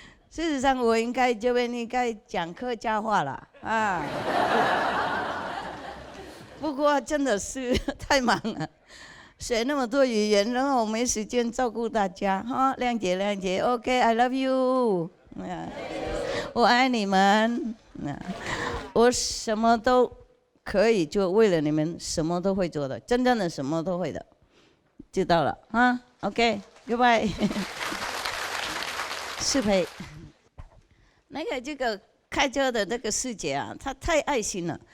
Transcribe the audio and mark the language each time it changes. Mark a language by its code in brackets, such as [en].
[zh] 事实上，我这边应该讲客家话了啊。不过真的是太忙了，学那么多语言，然后我没时间照顾大家哈，谅解。 [en] OK，I love you， [zh] 我爱你们。我什么都可以做，为了你们什么都会做的，真正的什么都会的，知道了啊 ？OK，Goodbye。适配。这个开车的这个师姐啊，她太爱心了。